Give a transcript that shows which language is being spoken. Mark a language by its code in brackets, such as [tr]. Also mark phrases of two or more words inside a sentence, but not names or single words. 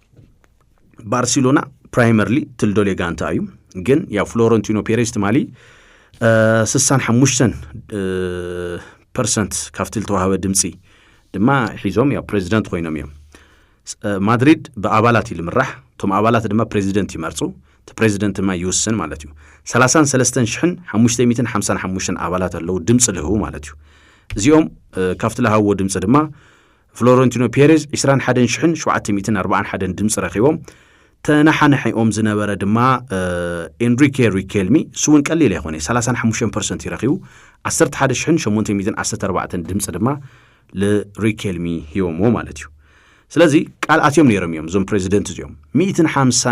[ti] ባርሴሎና ፕራይመርሊ ትልዶሌ ጋንታ እዩ ግን ያ ፍሎረንቲኖ ፔሬዝ ትማሊ 65% ካፍትል ተዋህበ ድምጺ ድማ ሒዞም ያ ፕሬዚደንት ኮይኖም እዮም ማድሪድ በአባላት ይልምራሕ ቶም አባላት ድማ ፕሬዚደንት ይመርጹ ፕሬዚደንት ማ ይወስን ማለት እዩ 33555 አባላት አለው ድምጽ ለሁ ማለት እዩ እዚኦም ካፍትል ሃዎ ድምጽ ድማ ፍሎረንቲኖ ፔሬዝ 21,741 ድምጽ ረኺቦም ተናሓናሒኦም ዝነበረ ድማ ኤንሪኬ ሪኬልሚ ስውን ቀሊል ይኾነ 35% ይረኺቡ 11,814 ድምጽ ድማ ለሪኬልሚ ሂቦሞ ማለት እዩ ስለዚህ ቃል ኣትዮም ነይሮም እዮም ዞም ፕሬዚደንት እዚኦም 150